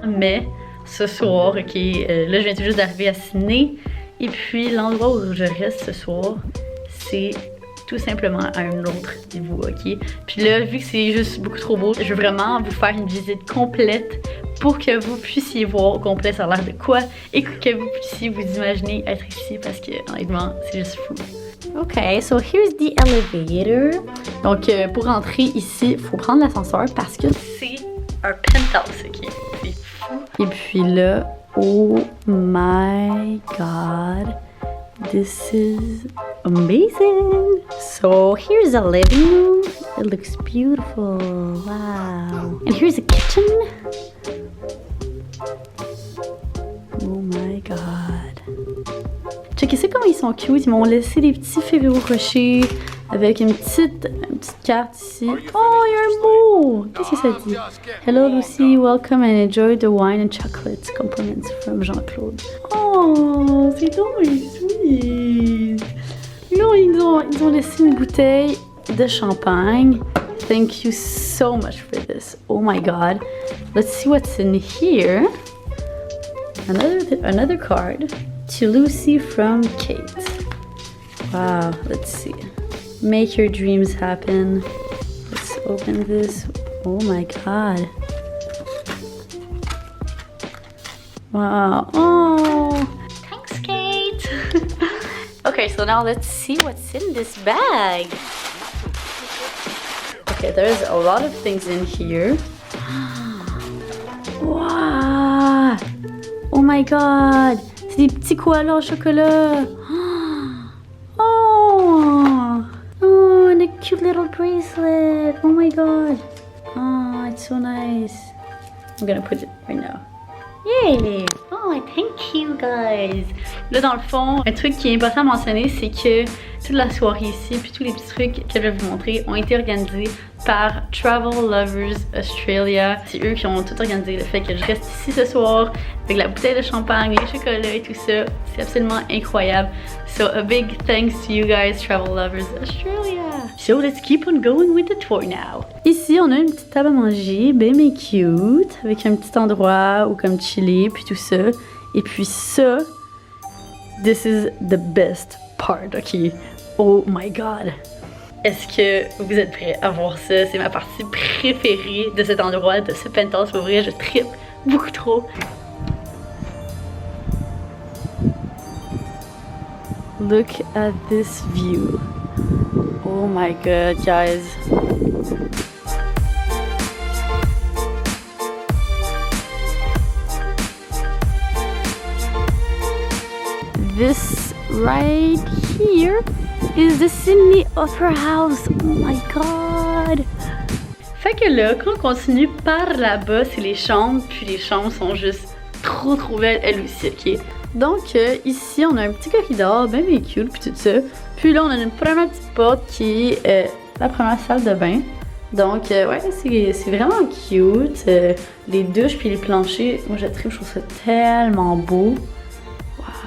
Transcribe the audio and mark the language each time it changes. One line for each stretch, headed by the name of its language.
French: Mais ce soir, ok, là, je viens tout juste d'arriver à Sydney, et puis l'endroit où je reste ce soir, c'est tout simplement à un autre niveau, ok? Puis là, vu que c'est juste beaucoup trop beau, je veux vraiment vous faire une visite complète pour que vous puissiez voir au complet ça a l'air de quoi et que vous puissiez vous imaginer être ici parce que honnêtement, c'est juste fou.
English: Ok, so here's the elevator.
French: Donc pour rentrer ici, il faut prendre l'ascenseur parce que c'est un penthouse, ok? C'est fou. Et puis là,
English: oh my god. This is amazing. So here's a living room. It looks beautiful. Wow. And here's a kitchen. Oh my god.
French: Checkez ça comment ils sont cute. Ils m'ont laissé des petits Ferrero Rocher avec une petite carte ici. Oh, il y a un mot. Qu'est-ce que ça dit?
English: Hello Lucy, welcome and enjoy the wine and chocolates. Compliments from Jean-Claude. Oh,
French: c'est donc sweet. Là, ils ont laissé une bouteille de champagne.
English: Thank you so much for this. Oh my god. Let's see what's in here. Another card. To Lucy from Kate. Wow, let's see. Make your dreams happen. Let's open this. Oh my god. Wow. Oh. Thanks, Kate. Okay, so now let's see what's in this bag. Okay, there's a lot of things in here. Wow. Oh my god.
French: C'est des petits koalas au chocolat.
English: Oh. Oh, and a cute little bracelet. Oh my god. Oh, it's so nice. I'm gonna put it right now. Yay! Oh, thank you guys!
French: Là, dans le fond, un truc qui est important à mentionner, c'est que toute la soirée ici, puis tous les petits trucs que je vais vous montrer ont été organisés par Travel Lovers Australia. C'est eux qui ont tout organisé le fait que je reste ici ce soir avec la bouteille de champagne, les chocolats et tout ça. C'est absolument incroyable.
English: So a big thanks to you guys, Travel Lovers Australia. So let's keep on going with the tour now.
French: Ici, on a une petite table à manger, bien cute, avec un petit endroit où comme chiller, puis tout ça. Et puis ça,
English: this is the best part, ok? Oh my god!
French: Est-ce que vous êtes prêts à voir ça? C'est ma partie préférée de cet endroit, de ce penthouse. Pour vrai, je trippe beaucoup trop.
English: Look at this view. Oh my god, guys. This right here is the Sydney Opera House. Oh my god.
French: Fait que là, quand on continue par là-bas, c'est les chambres, puis les chambres sont juste trop belles elles aussi, ok? Donc ici, on a un petit corridor bien cute, puis tout ça. Puis là, on a une première petite porte qui est la première salle de bain. Donc ouais, c'est vraiment cute. Les douches puis les planchers, moi je trouve ça tellement beau. Wow.